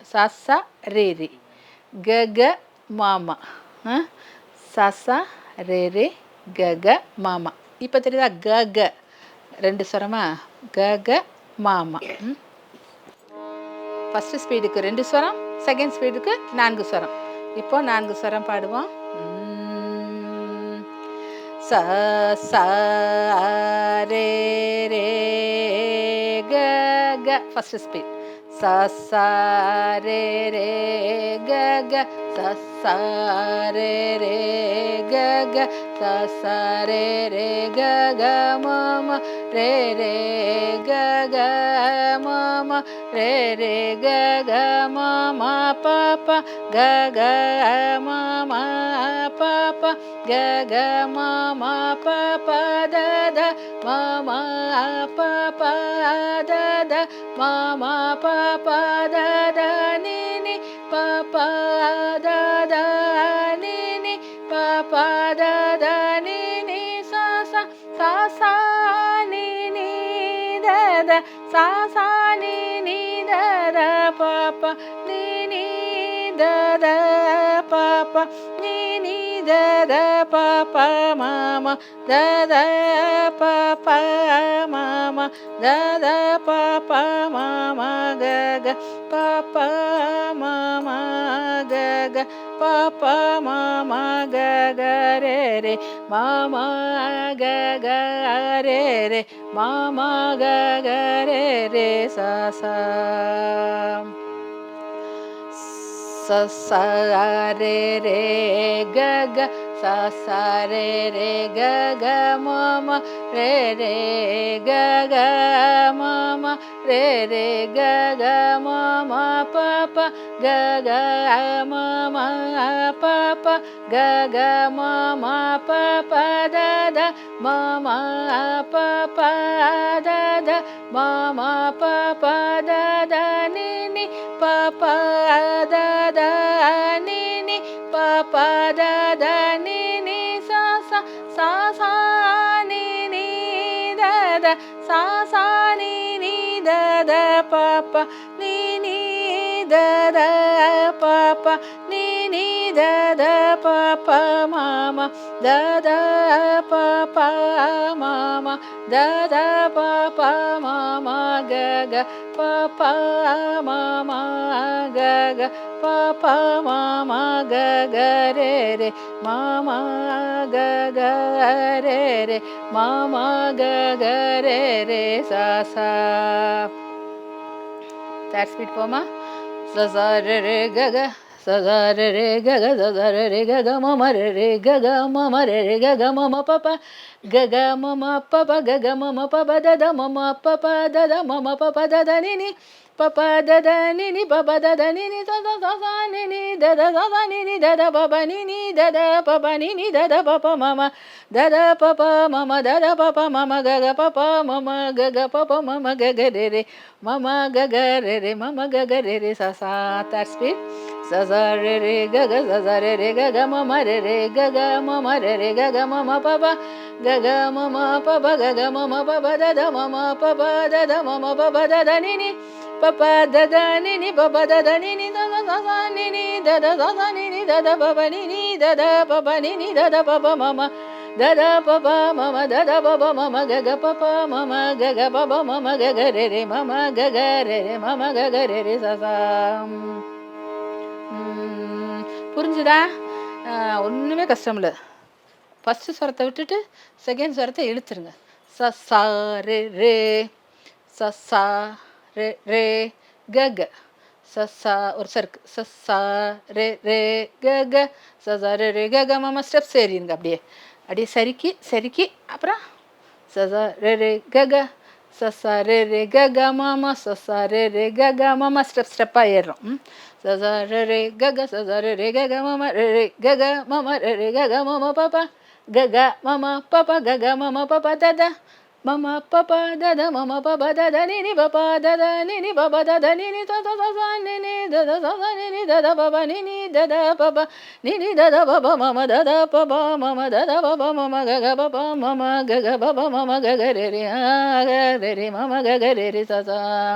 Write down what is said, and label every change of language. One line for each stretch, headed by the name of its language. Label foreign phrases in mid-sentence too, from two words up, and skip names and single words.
Tamil: ச ச ரே ரே க க மாமா ச ச ரே ரே க க மாமா. இப்போ தெரியுதா? க க 2 ஸ்வரமா? க க மாமா.
English: first speed
Tamil: 2 ஸ்வரம்,
English: second speed
Tamil: 4 ஸ்வரம். இப்போ 4 ஸ்வரம் பாடுவோம். sa sa re re ga ga.
English: First speed. Sa sa re re ga ga. Sa sa re re ga ga. Sa sa re re ga ga ma ma. Re re ga ga ma ma. Re re ga ga ma ma pa pa. Ga ga ma ma pa pa. Ga ga ma ma pa pa da da. Ma ma pa pa da da. Ma ma pa pa da da ni ni. Pa pa da da ni ni. Pa pa da da ni ni. Sa sa sa sa ni ni da da. Sa sa ni ni da da. Pa pa ni ni da da. Pa pa ni ni da da. Pa pa ma ma da da. Pa pa ma ma da da. Pa pa ma ma ga ga. Pa pa ma ma ga ga. Pa pa ma ma ga ga re re. Ma ma ga ga re re. Ma ma ga ga re re sa sa. Sa sa re re ga ga. Sa sa re re ga ga ma ma. Re re ga ga ma ma. Re re ga ga ma ma pa pa. Ga ga ma ma pa pa. Ga ga ma ma pa pa da da. Ma ma pa pa da da. Ma ma pa pa da da ni ni. Pa pa da da ni ni. Pa pa da da ni ni. Sa sa sa sa ni ni da da. Sa sa ni ni da da. Pa pa ni ni da da. Pa pa ni ni da da. Pa pa ma ma da da. Pa pa ma ma da da. Pa pa ma ma ga ga. Pa pa ma ma ga ga. Pa pa ma ma ga ga re re. Ma ma ga ga re re. Ma ma ga ga re re sa sa. Third speed போமா. Sa sa re re ga ga. Sa sa re re ga ga. Sa sa re re ga ga ma ma re re ga ga ma ma re re ga ga ma ma pa pa. Ga ga ma ma pa pa. Ga ga ma ma pa pa da da ma ma pa pa da da ma ma pa pa da da ni ni. Pa pa da da ni ni. Pa pa da da ni ni. Sa sa sa sa ni ni da da. Sa sa ni ni da da. Pa pa ni ni da da. Pa pa ni ni da da. Pa pa ma ma da da. Pa pa ma ma da da. Pa pa ma ma ga ga. Pa pa ma ma ga ga. Pa pa ma ma ga ga re re. Ma ma ga ga re re. Ma ma ga ga re re sa sa. Third speed. Sa sa re re ga ga. Sa sa re re ga ga ma ma re re ga ga ma ma re re ga ga ma ma pa pa. Ga ga ma ma pa pa. Ga ga ma ma pa pa da da. Ma ma pa pa da da. Ma ma pa pa da da ni ni. Pa pa da da ni ni. Pa pa da da ni ni. Sa sa sa sa ni ni da da. Sa sa ni ni da da. Pa pa ni ni da da. Pa pa ni ni da da. Pa pa ma ma da da. Pa pa ma ma da da. Pa pa ma ma ga ga. Pa pa ma ma ga ga. Pa pa ma ma ga ga re re. Ma ma ga ga re re. Ma ma ga ga re re sa sa.
Tamil: புரிஞ்சுதா? ஒன்றுமே கஷ்டம் இல்லை. ஃபஸ்ட்டு ஸ்வரத்தை விட்டுட்டு செகண்ட் ஸ்வரத்தை இழுத்துருங்க. ச சா ரே ரே. ச சா ரே ரே க க. ச சா ஒரு சருக்கு. ச சா ரே ரே க க. ச சா ரே ரே க க மாமா ஸ்டெப்ஸ் ஏறிடுங்க. அப்படியே அப்படியே சறுக்கி சறுக்கி அப்புறம் ச சா ரே ரே க க. ச சா ரே ரே க க மாமா. ச சா ரே ரே க க மாமா ஸ்டெப்பாக ஏறுறோம். ச சா ரே ரே க க. ச சா ரே ரே க க மாமா ரே ரே க க மாமா ரே ரே க க மாமா பாப்பா. Ga ga mama papa ga ga mama papa da da. Mama papa da da. Mama papa da da ni ni papa da da ni ni papa da da ni ni sa sa sa sa ni ni da da sa sa ni ni da da papa ni ni da da papa ni ni da da papa mama da da papa mama da da papa mama ga ga papa mama ga ga papa mama ga ga re re ga re re mama ga ga re re sa sa